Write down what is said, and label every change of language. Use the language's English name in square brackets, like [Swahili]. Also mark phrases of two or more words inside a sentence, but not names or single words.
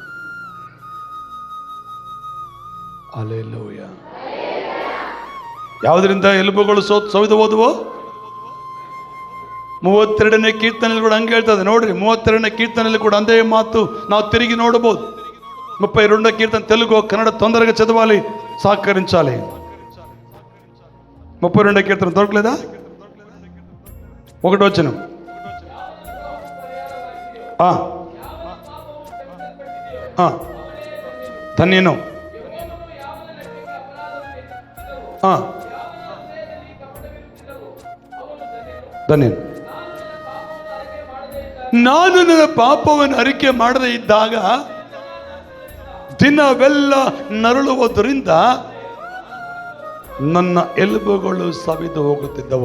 [Kannada] ಹಲ್ಲೆಲೂಯಾ. ಯಾವುದರಿಂದ ಎಲುಬುಗಳು ಸವಿದು ಹೋದವು? 32ನೇ ಕೀರ್ತನೆಯಲ್ಲಿ ಕೂಡ ಹಂಗೆ ಹೇಳ್ತದೆ ನೋಡ್ರಿ. 32ನೇ ಕೀರ್ತನೆಯಲ್ಲಿ ಕೂಡ ಅಂದೇ ಮಾತು ನಾವು ತಿರುಗಿ ನೋಡಬಹುದು. [Telugu] 32వ కీర్తన తెలుగు కన్నడ తొందరగా చదవాలి, సహకరించాలి. 32వ కీర్తన దొరకలేదా? 1వ వచనం. [Kannada] ధన్యను ಧನ್ಯನು. ನಾನು ನನ್ನ ಪಾಪವನ್ನು ಅರಿಕೆ ಮಾಡದೇ ಇದ್ದಾಗ ದಿನವೆಲ್ಲ ನರಳುವುದರಿಂದ ನನ್ನ ಎಲುಬುಗಳು ಸವಿದು ಹೋಗುತ್ತಿದ್ದವು.